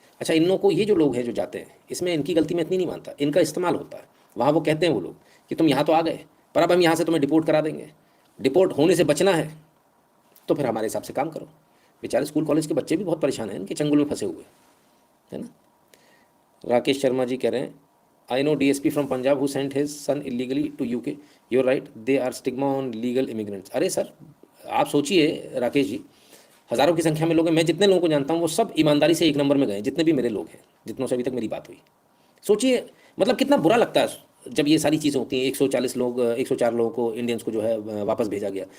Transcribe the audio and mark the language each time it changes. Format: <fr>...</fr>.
<hi>अच्छा, इन लोगों को, ये जो लोग हैं जो जाते हैं, इसमें इनकी गलती मैं इतनी नहीं मानता, इनका इस्तेमाल होता है। वहाँ वो कहते हैं वो लोग कि तुम यहाँ तो आ गए, पर अब हम यहाँ से तुम्हें डिपोर्ट करा देंगे। डिपोर्ट होने से बचना है तो फिर हमारे हिसाब से काम करो। बेचारे स्कूल कॉलेज के बच्चे भी बहुत परेशान हैं, इनके चंगुल में फंसे हुए, है ना। राकेश शर्मा जी कह रहे हैं</hi> <en>I know DSP from Punjab who sent his son illegally to UK. You're right. They are stigma on legal immigrants.</en> <hi>अरे सर, आप सोचिए राकेश जी, हज़ारों की संख्या में लोग हैं। मैं जितने लोगों को जानता हूँ वो सब ईमानदारी से एक नंबर में गए, जितने भी मेरे लोग हैं, जितनों से अभी तक मेरी बात हुई। सोचिए मतलब कितना बुरा लगता है जब ये सारी चीज़ें होती हैं। 140 लोग, 104 लोगों को, इंडियंस को जो है वापस भेजा गया।</hi>